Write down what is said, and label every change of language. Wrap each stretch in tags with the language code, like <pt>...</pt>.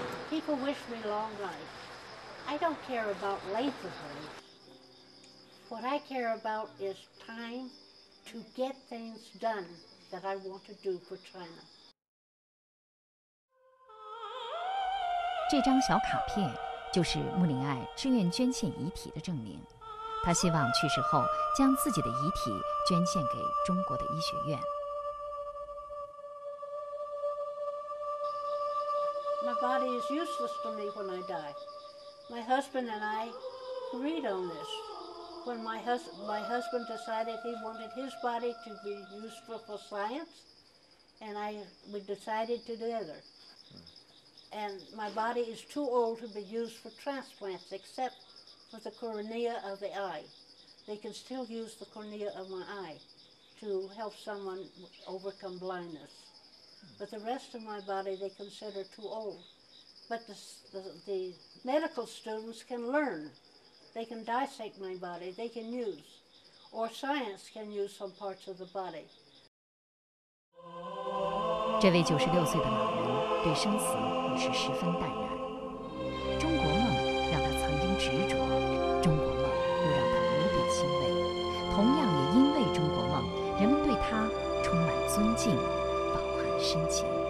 <en>People wish me long life. I don't care about length of life. What I care about is time to get things done that I want to do for China.</en> <zh>这张小卡片就是穆林爱志愿捐献遗体的证明。他希望去世后将自己的遗体捐献给中国的医学院。</zh> <en>My body is useless to me when I die. My husband and I agreed on this. When my husband decided he wanted his body to be useful for science, and we decided together. And my body is too old to be used for transplants, except for the cornea of the eye. They can still use the cornea of my eye to help someone overcome blindness. But the rest of my body they consider too old. But the medical students can learn. They can dissect my body, they can use. Or science can use some parts of the body.</en> <zh>这位96岁的老人对生死已是十分淡然。中国梦让他曾经执着，中国梦又让他无比欣慰。同样也因为中国梦，人们对他充满尊敬，饱含深情。</zh>